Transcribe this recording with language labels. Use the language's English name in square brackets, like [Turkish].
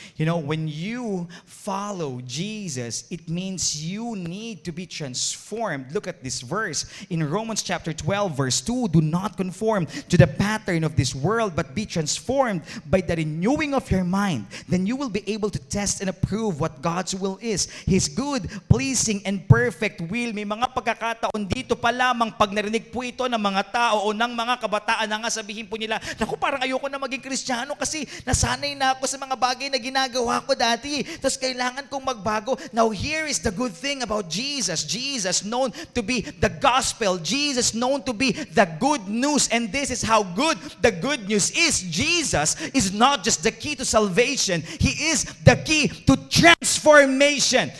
[English] You know, when you follow Jesus, it means you need to be transformed. Look at this verse in Romans chapter 12, verse 2. "Do not conform to the pattern of this world, but be transformed by the renewing of your mind. Then you will be able to test and approve what God's will is, His good, pleasing, and perfect will." [Filipino] May mga pagkakataon dito pa lamang pag narinig po ito ng mga tao o ng mga kabataan na nga sabihin po nila, "Naku, parang ayoko na maging Kristiyano kasi nasanay na ako sa mga bagay na ginagawa ko dati. Tapos kailangan kong magbago." [English] Now here is the good thing about Jesus. Jesus known to be the gospel. Jesus known to be the good news. And this is how good the good news is. Jesus is not just the key to salvation. He is the key to transformation.